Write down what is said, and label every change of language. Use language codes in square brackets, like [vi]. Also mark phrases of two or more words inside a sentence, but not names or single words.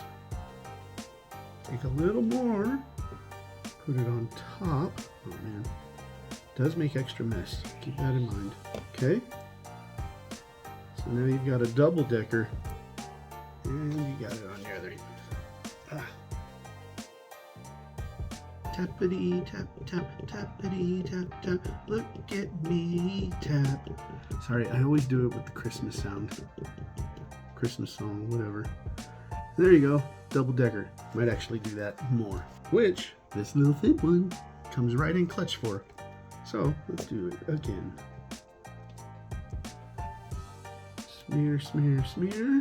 [en] Take a little more. Put it on top. Oh man. Does make extra mess. Keep that in mind. Okay. So now you've got a double decker. And you got it on the other end. Ah. Tappity tap tap tappity tap tap. Look at me tap. Sorry, I always do it with the Christmas sound. Christmas song, whatever. There you go. Double decker. Might actually do that more. Which this little thin one comes right in clutch for. So let's do it again. Smear, smear, smear.